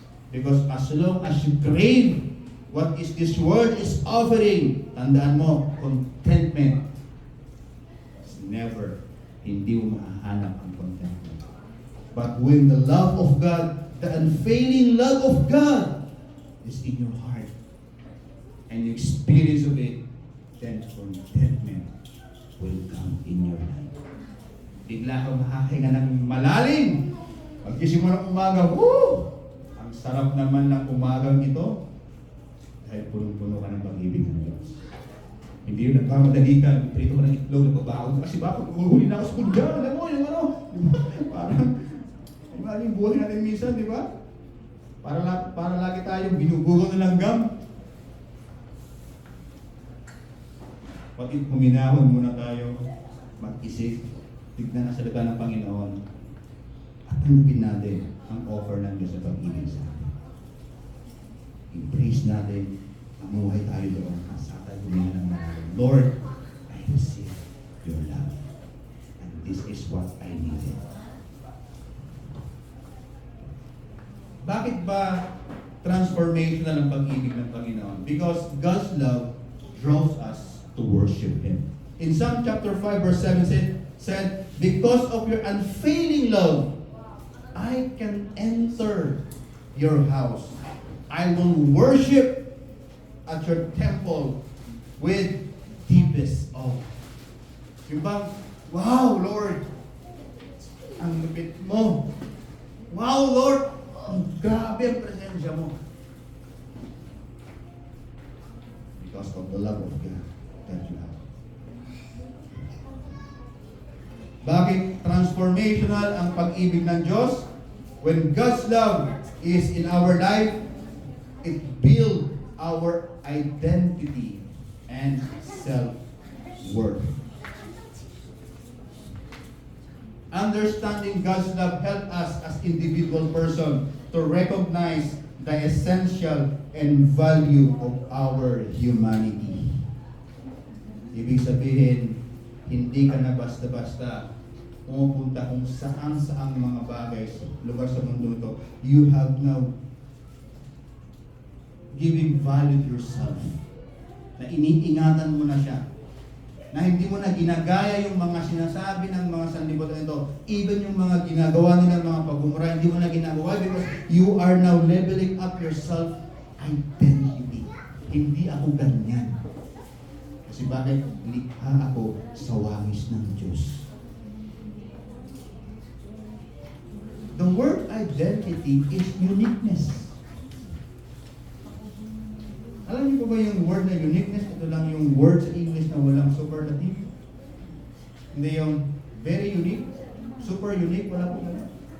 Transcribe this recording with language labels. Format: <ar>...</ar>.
<en>Because as long as you crave what is this world is offering,</en> <tl>tandaan mo,</tl> <en>contentment is never,</en> <tl>hindi mo mahahanap ang contentment.</tl> <en>But when the love of God, the unfailing love of God is in your heart, and you experience of it, then contentment will come in your life.</en> <tl>Bigla kang makakahinga ng malalim. Pagkising mo ng umaga, woo! Ang sarap naman ng umagang ito dahil punong-puno ka ng pag-ibig ng Diyos. Hindi yung nagkamadali ka, prito ka ng itlog, nagbabaon ka kasi bakit uhuli na ako sa kundya, alam mo, yung ano, parang yung buhay natin minsan, di ba? Para lagi tayong binubugaw ng langgam. Bakit huminahon muna tayo, mag-isip, tignan ang salita ng Panginoon, at tanggapin natin ang offer ng Diyos sa pag-ibig sa atin. I-praise natin, mamuhay tayo doon, asa tayo huminahon ng malalim.</tl> <en>Lord, I receive your love, and this is what I needed.</en> <tl>Bakit ba transformational ang pag-ibig ng Panginoon?</tl> <en>Because God's love draws us to worship Him. In Psalm chapter 5 verse 7 said, because of your unfailing love, I can enter your house. I will worship at your temple with deepest awe.</en> <tl>Yung bang, wow Lord, ang lupit mo. Wow Lord, ang grabe ang presensya mo.</tl> <en>Because of the love of God that you have.</en> <tl>Bakit transformational ang pag-ibig ng Diyos?</tl> <en>When God's love is in our life, it builds our identity and self-worth. Understanding God's love helps us as individual person to recognize the essential and value of our humanity.</en> <tl>Ibig sabihin, hindi ka na basta-basta pumupunta kung saan-saang mga bagay sa lugar sa mundo ito.</tl> <en>You have now giving value to yourself.</en> <tl>Na iniingatan mo na siya. Na hindi mo na ginagaya yung mga sinasabi ng mga sanlibutan ito. Even yung mga ginagawa nila, mga pagmumura, hindi mo na ginagawa</tl> <en>because you are now leveling up your self-identity.</en> <tl>Hindi ako ganyan. Kasi bakit? Likha ako sa wangis ng Diyos.</tl> <en>The word identity is uniqueness.</en> <tl>yung word na uniqueness, ito lang yung word sa English na walang superlative. Hindi yung very unique, super unique, wala po ganun.</tl>